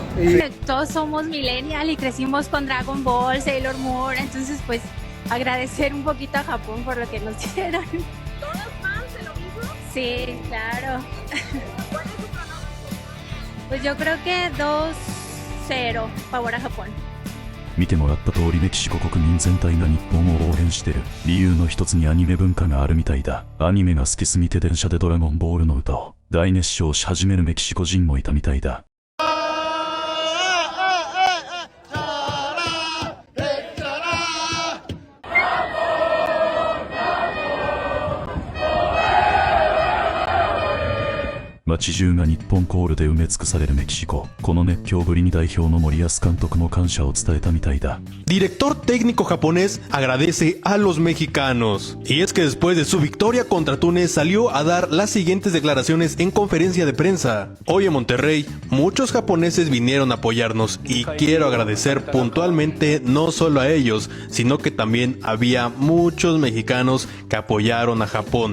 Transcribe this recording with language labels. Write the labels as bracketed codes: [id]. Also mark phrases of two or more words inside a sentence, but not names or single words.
[es] todos somos millennial y crecimos con Dragon Ball, Sailor Moon, entonces pues agradecer un poquito a Japón por lo que nos dieron. Sí, claro. ¿Cuál es tu pronóstico? Pues yo creo que 2-0 favor a Japón. [ja] 見てもらった通りメキシコ国民全体が日本を応援してる。理由の一つにアニメ文化があるみたいだ。アニメが好きすぎて電車でドラゴンボールの歌を大熱唱し始めるメキシコ人もいたみたいだ。街中が日本コールで埋め尽くされるメキシコ。この熱狂ぶりに代表の森保監督も感謝を伝えたみたいだ。 [es] Director técnico japonés agradece a los mexicanos. Y es que después de su victoria contra Túnez salió a dar las siguientes declaraciones en conferencia de prensa. Hoy en Monterrey, muchos japoneses vinieron a apoyarnos y quiero agradecer puntualmente no solo a ellos, sino que también había muchos mexicanos que apoyaron a Japón.